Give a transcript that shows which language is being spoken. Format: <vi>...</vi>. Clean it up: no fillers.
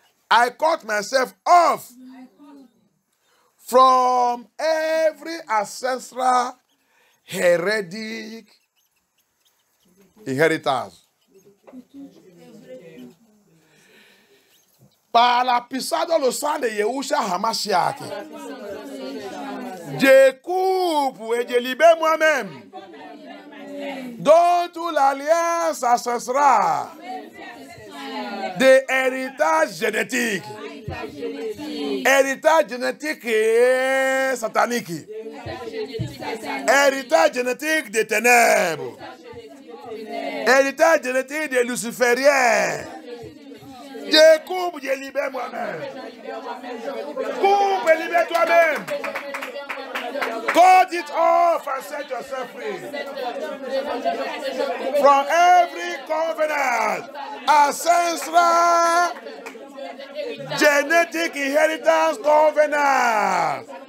<en>I cut myself off from every ancestral heretic inheritance.</en> <fr>Par la puissance dans le sang de Yahushua HaMashiach, je coupe et je libère moi-même dans toute l'alliance ancestrale de héritage génétique. Héritage génétique et satanique. Héritage génétique des ténèbres. Héritage génétique des lucifériens. Je coupe, je libère moi-même. Coupe et libère toi-même.</fr> <en>Cut it off and set yourself free from every covenant, ancestral, genetic inheritance covenant.</en>